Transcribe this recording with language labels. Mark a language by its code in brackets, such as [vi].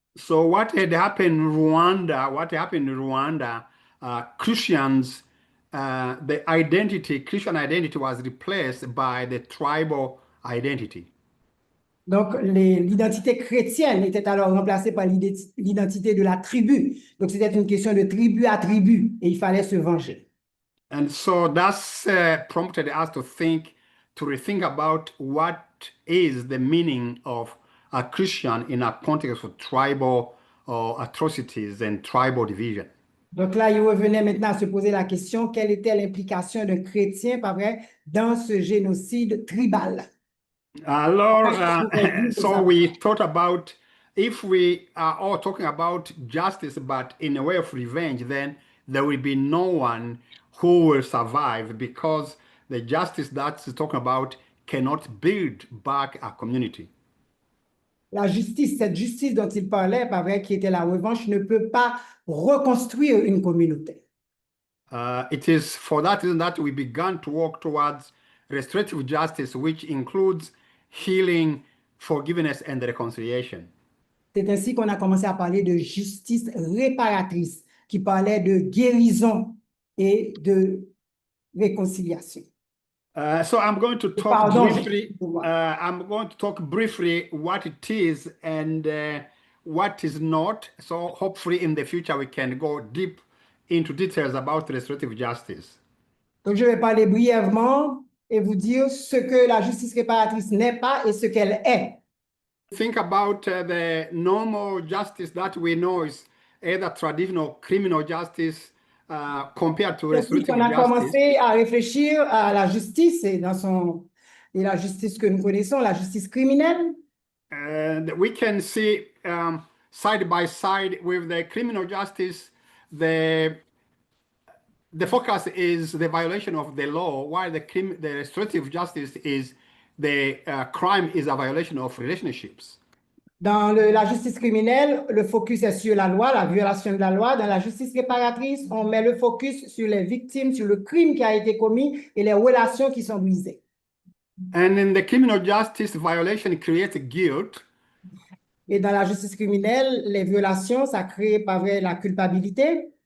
[en] So what had happened in Rwanda, Christians, Christian identity was replaced by the tribal identity. [fr] Donc, l'identité chrétienne était alors remplacée par l'identité de la tribu. Donc, c'était une question de tribu à tribu et il fallait se venger. [en] And so that's prompted us to rethink about what is the meaning of a Christian in a context of tribal atrocities and tribal division. [fr] Donc là, il revenait maintenant à se poser la question, quelle était l'implication d'un chrétien, pas vrai, dans ce génocide tribal? [en] Alors, so we thought about if we are all talking about justice, but in a way of revenge, then there will be no one who will survive because the justice that's talking about cannot build back a community. [fr] La justice, cette justice dont il parlait, pas vrai, qui était la revanche, ne peut pas reconstruire une communauté. [en] It is for that reason that we began to work towards restorative justice, which includes healing, forgiveness, and reconciliation. [fr] C'est ainsi qu'on a commencé à parler de justice réparatrice, qui parlait de guérison et de réconciliation. [en] So I'm going to talk briefly. I'm going to talk briefly what it is and what is not. So hopefully in the future we can go deep into details about restorative justice. [fr] Donc je vais parler brièvement et vous dire ce que la justice réparatrice n'est pas et ce qu'elle est. [en] Think about the normal justice that we know is either traditional criminal justice compared to restorative [fr] On a [en] justice. [fr] commencé à réfléchir à la justice et la justice que nous connaissons, la justice criminelle. [en] And we can see side by side with the criminal justice, the focus is the violation of the law, while the restorative justice is the crime is a violation of relationships. [fr] Dans la justice criminelle, le focus est sur la loi, la violation de la loi. Dans la justice réparatrice, on met le focus sur les victimes, sur le crime qui a été commis et les relations qui sont brisées. [en] And in the criminal justice, violation creates guilt. [fr] Et dans la justice criminelle, les violations, ça crée par vrai la culpabilité.